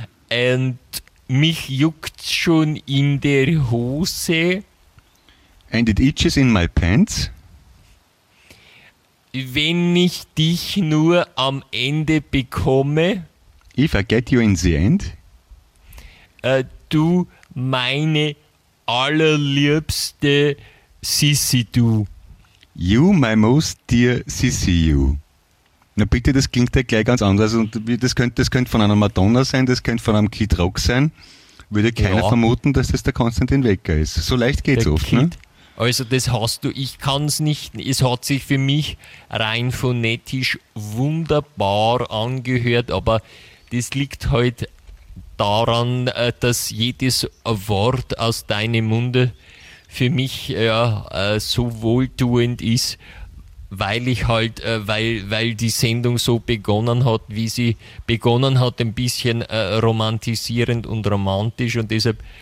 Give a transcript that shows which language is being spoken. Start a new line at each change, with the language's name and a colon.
German: And mich juckt schon in der Hose.
English: And it itches in my pants.
German: Wenn ich dich nur am Ende bekomme.
English: If I get you in the end.
German: Du meine allerliebste Sissi, du.
English: You, my most dear Sissi, you.
German: Na bitte, das klingt ja gleich ganz anders. Und das könnte von einer Madonna sein, das könnte von einem Kid Rock sein. Würde keiner vermuten, dass das der Konstantin Wecker ist. So leicht geht's der oft, Kid, ne? Also das hast du, ich kann es nicht, es hat sich für mich rein phonetisch wunderbar angehört, aber das liegt halt daran, dass jedes Wort aus deinem Munde für mich so wohltuend ist, weil ich halt, weil die Sendung so begonnen hat, wie sie begonnen hat, ein bisschen romantisierend und romantisch, und deshalb